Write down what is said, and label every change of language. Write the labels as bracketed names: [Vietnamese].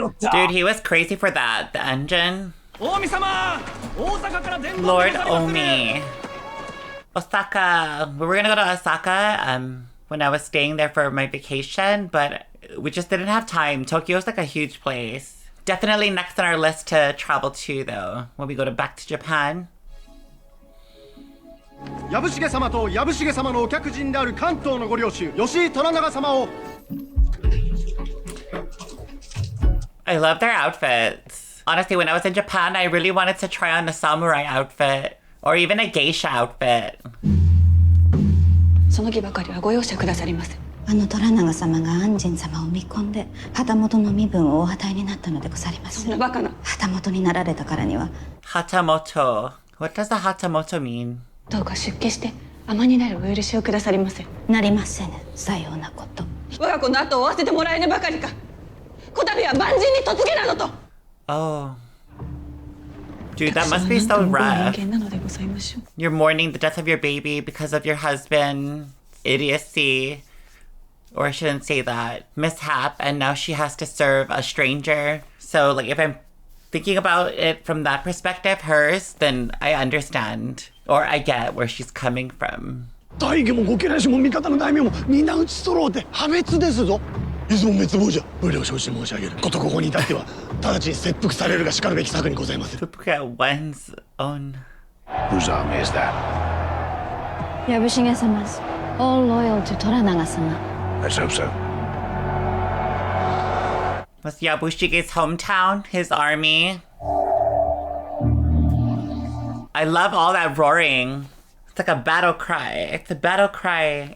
[English] Dude, he was crazy for that. The engine. Lord Omi. Osaka. We were gonna go to Osaka when I was staying there for my vacation, but we just didn't have time. Tokyo's like a huge place. Definitely next on our list to travel to though, when we go back to Japan. [Japanese] 야부시게様とヤブシゲ様のお客人である関東のご領主吉井虎長様を [English] I love their outfits. Honestly, when I was in Japan, I really wanted to try on a samurai outfit or even a geisha outfit. [Japanese] その儀ばかりはご容赦くださりませ。虎長様が安仁様を見込んで旗本の身分をお与えになったのでござります。そんなバカな。旗本になられたからには。 Hatamoto. [English] What does the hatamoto mean? [Japanese] どうか出家して尼になるお許しをくださりませ。なりませぬ。さようなこと。我が子の後を追わせてもらえぬばかりか。こたびは万人に嫁げなどと。 [English] Oh. Dude, that must be so rough. You're mourning the death of your baby because of your husband's idiocy. Or I shouldn't say that. Mishap, and now she has to serve a stranger. So, like, if I'm thinking about it from that perspective, hers, then I understand. Or I get where she's coming from. [Japanese] 大義もご家来しも味方の大名も皆打ち揃うて破滅ですぞ。いずも滅亡じゃ。無料承知申し上げる。ことここに至っては直ちに切腹されるがしかるべき策にございます。 [English] Look at one's own. Whose army is that? ヤブシゲ様's all loyal to 虎長様。 Let's hope so. Was Yabushige's hometown, his army? I love all that roaring. It's like a battle cry. It's a battle cry.